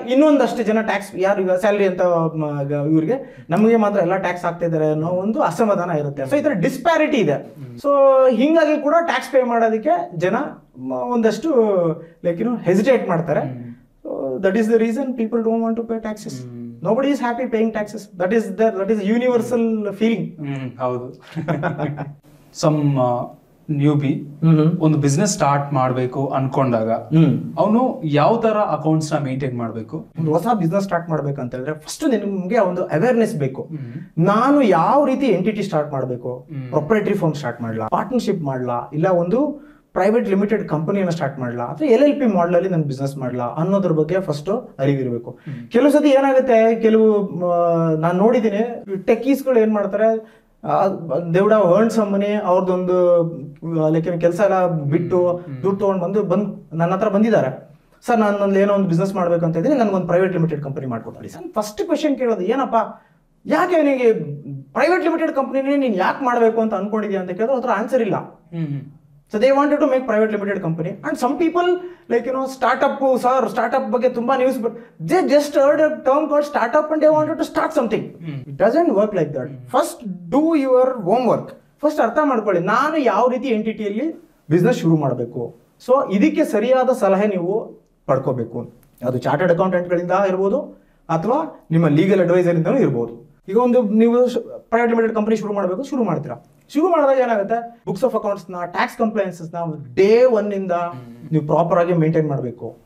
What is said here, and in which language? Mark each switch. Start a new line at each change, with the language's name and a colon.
Kannada: ಇನ್ನೊಂದಷ್ಟು ಜನ ಟ್ಯಾಕ್ಸ್, ಯಾರು ಈಗ ಸ್ಯಾಲ್ರಿ ಅಂತ ಇವ್ರಿಗೆ, ನಮಗೆ ಮಾತ್ರ ಎಲ್ಲ ಟ್ಯಾಕ್ಸ್ ಆಗ್ತಾ ಇದ್ದಾರೆ ಅನ್ನೋ ಒಂದು ಅಸಮಾಧಾನ ಇರುತ್ತೆ. ಸೊ ಈ ಥರ ಡಿಸ್ಪ್ಯಾರಿಟಿ ಇದೆ. ಸೊ ಹಿಂಗಾಗಿ ಕೂಡ ಟ್ಯಾಕ್ಸ್ ಪೇ ಮಾಡೋದಕ್ಕೆ ಜನ ಒಂದಷ್ಟು ಹೆಸಿಟೇಟ್ ಮಾಡ್ತಾರೆ.
English: So that is the reason people don't want to pay taxes. Nobody is happy paying taxes. That is a universal feeling.
Kannada: ಹೌದು.
English: some newbie
Kannada: ಒಂದು ಬಿಸ್ನೆಸ್ ಸ್ಟಾರ್ಟ್ ಮಾಡಬೇಕು ಅನ್ಕೊಂಡಾಗ ಅವನು ಯಾವ ತರ ಅಕೌಂಟ್ಸ್ ನ ಮೇಂಟೈನ್ ಮಾಡಬೇಕು? ಒಂದು ಹೊಸ ಬಿಸ್ನೆಸ್ ಸ್ಟಾರ್ಟ್ ಮಾಡ್ಬೇಕಂತ ಹೇಳಿದ್ರೆ ಫಸ್ಟ್ ನಿಮ್ಗೆ ಒಂದು ಅವೇರ್ನೆಸ್ ಬೇಕು. ನಾನು ಯಾವ ರೀತಿ ಎಂಟಿಟಿ ಸ್ಟಾರ್ಟ್ ಮಾಡಬೇಕು, ಪ್ರೊಪ್ರೈಟರಿ ಫರ್ಮ್ ಸ್ಟಾರ್ಟ್ ಮಾಡಲಾ, ಪಾರ್ಟ್ನರ್ಶಿಪ್ ಮಾಡಲಾ, ಇಲ್ಲ ಒಂದು ಪ್ರೈವೇಟ್ ಲಿಮಿಟೆಡ್ ಕಂಪನಿಯನ್ನು ಸ್ಟಾರ್ಟ್ ಮಾಡಲಾ, ಅಥವಾ LLP ಮಾಡಲ್ ಅಲ್ಲಿ ನಾನು ಬಿಸ್ನೆಸ್ ಮಾಡಲಾ ಅನ್ನೋದ್ರ ಬಗ್ಗೆ ಫಸ್ಟ್ ಅರಿವಿರಬೇಕು. ಕೆಲವು ಸತಿ ಏನಾಗುತ್ತೆ, ಕೆಲವು ನಾನು ನೋಡಿದ್ದೀನಿ, ಟೆಕೀಸ್ಗಳು ಏನ್ ಮಾಡ್ತಾರೆ,
English: they would have earned some money,
Kannada: ಅವ್ರದ್ದೊಂದು ಲೈಕ್ ಕೆಲಸ ಎಲ್ಲ ಬಿಟ್ಟು ದುಡ್ಡು ತೊಗೊಂಡು ಬಂದು ನನ್ನ ಹತ್ರ ಬಂದಿದ್ದಾರೆ. ಸರ್ ನಾನು ಏನೋ ಒಂದು ಬಿಸ್ನೆಸ್ ಮಾಡ್ಬೇಕಂತ ಇದ್ದೀನಿ, ನನಗೊಂದು ಪ್ರೈವೇಟ್ ಲಿಮಿಟೆಡ್ ಕಂಪನಿ ಮಾಡ್ಕೊಡ್ತಾರೆ. ಸರ್ ಫಸ್ಟ್ ಕ್ವೆಶನ್ ಕೇಳೋದು, ಏನಪ್ಪ ಯಾಕೆ ನಿನಗೆ ಪ್ರೈವೇಟ್ ಲಿಮಿಟೆಡ್ ಕಂಪನಿನೇ ನೀನು ಯಾಕೆ ಮಾಡಬೇಕು ಅಂತ ಅನ್ಕೊಂಡಿದ್ಯಾ ಅಂತ ಕೇಳಿದ್ರೆ ಅದ್ರ ಆನ್ಸರ್ ಇಲ್ಲ.
English: So they wanted to make private limited company, and some people startup
Kannada: ಬಗ್ಗೆ ತುಂಬಾ news,
English: but they just heard a term called startup and they wanted to start something. It doesn't work like that. First do your homework.
Kannada: First ಅರ್ಥ ಮಾಡ್ಕೊಳ್ಳಿ, ನಾನು ಯಾವ ರೀತಿ ಎಂಟಿಟಿಯಲ್ಲಿ business ಶುರು ಮಾಡಬೇಕು. So ಇದಕ್ಕೆ ಸರಿಯಾದ ಸಲಹೆ ನೀವು ಪಡ್ಕೋಬೇಕು. ಅದು ಚಾರ್ಟರ್ಡ್ ಅಕೌಂಟೆಂಟ್ಗಳಿಂದ ಇರ್ಬೋದು, ಅಥವಾ ನಿಮ್ಮ ಲೀಗಲ್ ಅಡ್ವೈಸರ್ ಇಂದನೂ ಇರ್ಬೋದು. ಈಗ ಒಂದು ನೀವು ಪ್ರೈವೇಟ್ ಲಿಮಿಟೆಡ್ ಕಂಪನಿ ಶುರು ಮಾಡ್ತೀರಾ. ಶುರು ಮಾಡಿದಾಗ ಏನಾಗುತ್ತೆ, ಬುಕ್ಸ್ ಆಫ್ ಅಕೌಂಟ್ಸ್ ನ, ಟ್ಯಾಕ್ಸ್ ಕಂಪ್ಲೈನ್ಸಸ್ ನ ಡೇ 1 ಇಂದ ನೀವು ಪ್ರಾಪರ್ ಆಗಿ ಮೇಂಟೈನ್ ಮಾಡಬೇಕು.